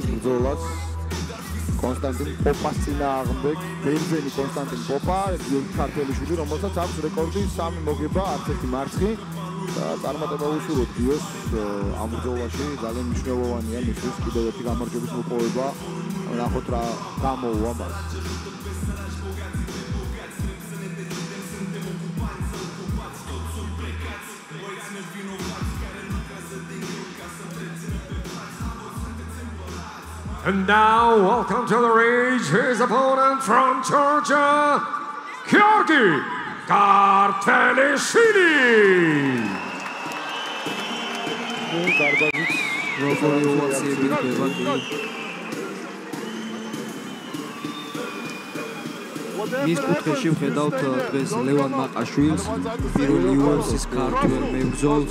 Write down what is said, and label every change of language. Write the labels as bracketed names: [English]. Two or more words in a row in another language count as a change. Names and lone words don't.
[Georgian] ბრძოლას კონსტანტინ პოპას წინააღმდეგ ბენზენი კონსტანტინ პოპა ქართველიშვილი რომელსაც აქვს რეკორდი 3 მოგება არც ერთი მარცხი და წარმატება უსურვოთ გიოს ამ ბრძოლაში ძალიან მნიშვნელოვანია მისთვის კიდევ ერთი გამარჯვების მოპოვება ნახოთ რა გამოუვა მას [English] And now, welcome to the rage, his opponent from Georgia, Georgi Kartvelishvili. [Georgian] მის კუთხეში ვხედავთ დღეს ლევან მაყაშვილს, პირველი UFC-ის ქართველ მებრძოლს,